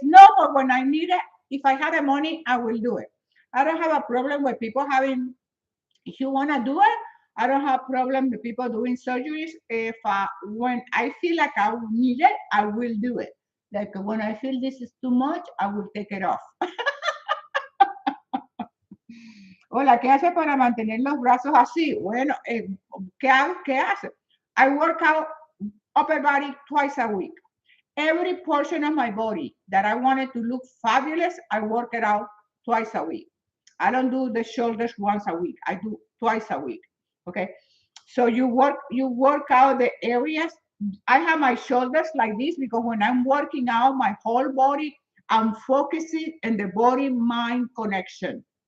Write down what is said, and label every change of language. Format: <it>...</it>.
<en>No, but when I need it, if I had the money, I will do it. I don't have a problem with people having. If you wanna do it, I don't have problem with people doing surgeries. If when I feel like I need it, I will do it. Like when I feel this is too much, I will take it off.</en> <es>Hola, ¿qué hace para mantener los brazos así? Bueno, ¿qué hace?</es> <en>I work out upper body twice a week. Every portion of my body that I wanted to look fabulous, I work it out twice a week. I don't do the shoulders once a week. I do twice a week. Okay. So you work out the areas. I have my shoulders like this because when I'm working out my whole body, I'm focusing on the body mind connection.</en>